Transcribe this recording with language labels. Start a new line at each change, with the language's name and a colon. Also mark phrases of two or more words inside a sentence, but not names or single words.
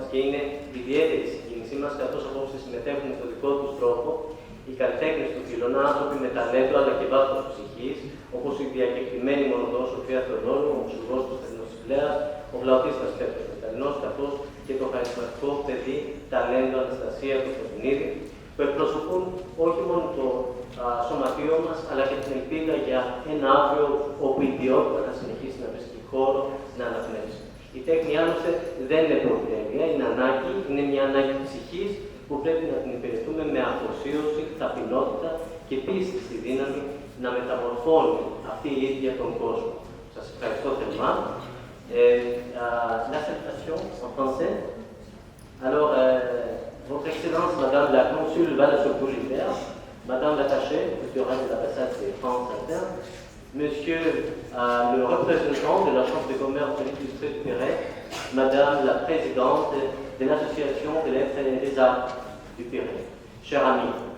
Greek: και είναι ιδιαίτερη η συγκίνησή μας, καθώς απόψε συμμετέχουν με τον δικό τους τρόπο οι καλλιτέχνες του Φίλων, άνθρωποι με ταλέντο αλλά και βάθος ψυχής, όπως η διακεκριμένη μονοδός Σοφία Θεοδόρου, ο μουσουργός Κωνσταντίνος Τσιπλέας, ο φλαουτίστας Πέτρος Μεταλλινός, καθώς και το χαρισματικό παιδί ταλέντο Αναστασία Κωνσταντινίδη, που εκπροσωπούν όχι μόνο το σωματείο μας, αλλά και την ελπίδα για ένα αύριο όπου η ιδιότητα θα συνεχίσει να βρίσκει χώρο να αναπνεύσει. Η τέχνη άλλωστε δεν είναι προτέλεια, είναι ανάγκη, είναι μια ανάγκη ψυχής που πρέπει να την υπηρετούμε με αφοσίωση, ταπεινότητα και πίστη στη δύναμη να μεταμορφώνει αυτή η ίδια τον κόσμο. Σας ευχαριστώ θερμά.
French: La salutation en français. Alors, Votre Excellence, Madame la Consul Valasopouliver, Madame l'attachée culturelle de l'ambassade de France Inter, Monsieur le représentant de la Chambre de commerce de l'industrie du Pirée, Madame la présidente de l'Association des lettres et des arts du Pirée, chers amis,